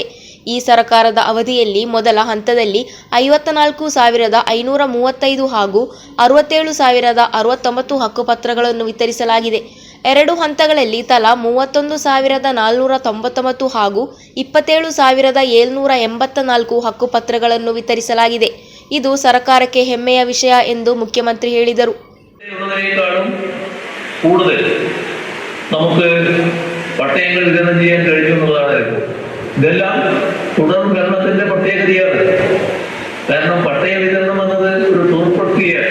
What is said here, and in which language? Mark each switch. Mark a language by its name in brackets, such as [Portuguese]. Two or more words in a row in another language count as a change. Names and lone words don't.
[Kannada] ಈ ಸರ್ಕಾರದ ಅವಧಿಯಲ್ಲಿ ಮೊದಲ ಹಂತದಲ್ಲಿ 54,535 ಹಾಗೂ 67,069 ಹಕ್ಕುಪತ್ರಗಳನ್ನು ವಿತರಿಸಲಾಗಿದೆ. 2 ಹಂತಗಳಲ್ಲಿ ತಲಾ 31,499 ಹಾಗೂ 27,784 ಹಕ್ಕುಪತ್ರಗಳನ್ನು ವಿತರಿಸಲಾಗಿದೆ. ಇದು ಸರ್ಕಾರಕ್ಕೆ ಹೆಮ್ಮೆಯ ವಿಷಯ ಎಂದು മുഖ്യമന്ത്രി ಹೇಳಿದರು. [Malayalam] കൂടുതൽ നമുക്ക് പട്ടയങ്ങൾ വിതരണം ചെയ്യാൻ കഴിയുമെന്നുള്ളതാണ് ഇപ്പോൾ. ഇതെല്ലാം തുടർ ഭരണത്തിന്റെ പ്രത്യേകതയാണ്. കാരണം പട്ടയ വിതരണം എന്നത് ഒരു തുടർ പ്രക്രിയയാണ്.